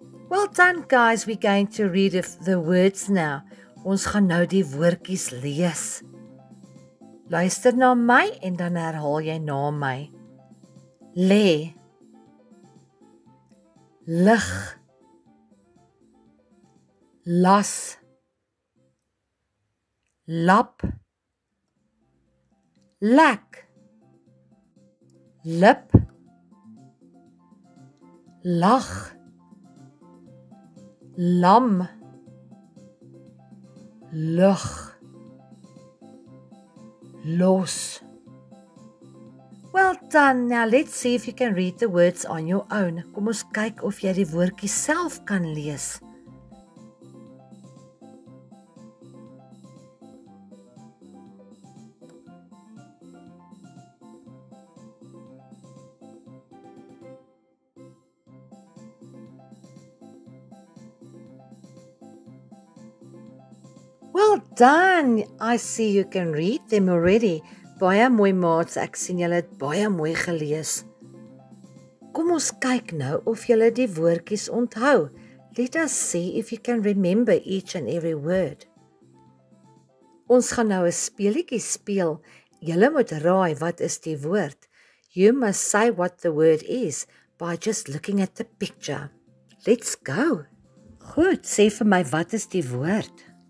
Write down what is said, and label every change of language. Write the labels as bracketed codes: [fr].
[en] Well done guys, we're going to read the words now. [af] Ons gaan nou die woordjies lees. Luister na my en dan herhaal jy na my. Lê, lig, las, lap, lek, lip, lag, lam, lug, los. [en] Well done. Now let's see if you can read the words on your own. [af] Kom ons kyk of jy die woordjies self kan lees. [en] Well done. I see you can read them already. [af] Baie mooi maats, ek sien julle het baie mooi gelees. Kom ons kyk nou of julle die woordjies onthou. [en] Let us see if you can remember each and every word. [af] Ons gaan nou 'n speelietjie speel. Julle moet raai wat is die woord. [en] You must say what the word is by just looking at the picture. Let's go. [af] Goed, sê vir my wat is die woord?